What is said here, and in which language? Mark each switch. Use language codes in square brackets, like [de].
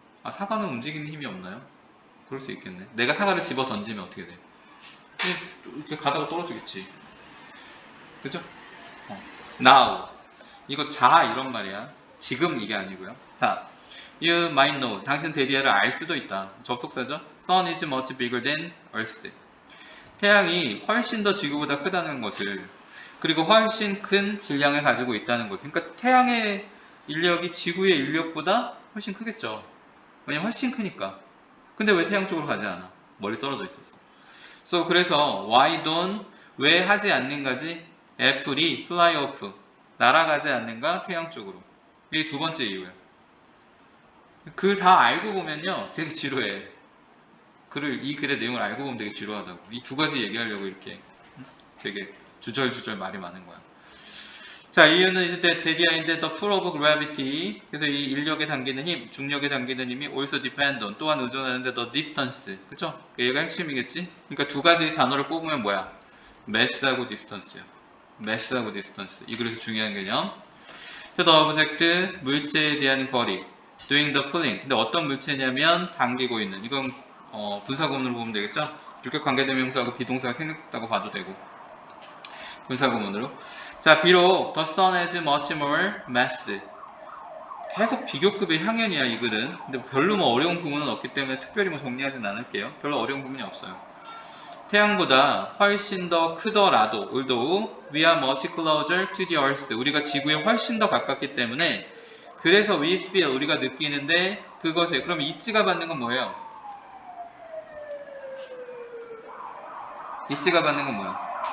[ko] 사과는 움직이는 힘이 없나요? 그럴 수 있겠네. 내가 사과를 집어 던지면 어떻게 돼? 이렇게 가다가 떨어지겠지. 그죠? [en] Now. [ko] 이거 자 이런 말이야. 지금 이게 아니고요. [en] 자, you might know. [ko] 당신 데디아를 알 수도 있다. 접속사죠. [en] Sun is much bigger than Earth. [ko] 태양이 훨씬 더 지구보다 크다는 것을, 그리고 훨씬 큰 질량을 가지고 있다는 것. 그러니까 태양의 인력이 지구의 인력보다 훨씬 크겠죠. 왜냐면 훨씬 크니까. 근데 왜 태양 쪽으로 가지 않아? 멀리 떨어져 있어서. 그래서 [en] why don't, [ko] 왜 하지 않는가지? 애플이 [en] fly off, [ko] 날아가지 않는가? 태양 쪽으로. 이게 두 번째 이유예요. 글 다 알고 보면요 되게 지루해. 이 글의 내용을 알고 보면 되게 지루하다고. 이 두 가지 얘기하려고 이렇게 되게 주절주절 말이 많은 거야. 자, 이유는 이제 [en] that behind the pull of gravity. [ko] 그래서 이 인력에 당기는 힘, 중력에 당기는 힘이 [en] also depend on, [ko] 또한 의존하는데 [en] the distance. [ko] 그쵸? 얘가 핵심이겠지? 그러니까 두 가지 단어를 뽑으면 뭐야? mass하고 distance야. mass하고 distance. 이 그래서 중요한 개념. [en] to the object, [ko] 물체에 대한 거리. [en] doing the pulling. [ko] 근데 어떤 물체냐면 당기고 있는. 이건 분사구문으로 보면 되겠죠? 주격 관계대명사하고 비동사가 생략됐다고 봐도 되고. 분사구문으로. 자, 비록 [en] the sun has much more mass. [ko] 계속 비교급의 향연이야, 이 글은. 근데 별로 뭐 어려운 부분은 없기 때문에 특별히 뭐 정리하진 않을게요. 별로 어려운 부분이 없어요. 태양보다 훨씬 더 크더라도, [en] although we are much closer to the earth. [ko] 우리가 지구에 훨씬 더 가깝기 때문에, 그래서 [en] we feel, [ko] 우리가 느끼는데, 그것에, 그럼 있지가 받는 건 뭐예요? 있지가 받는 건 뭐야?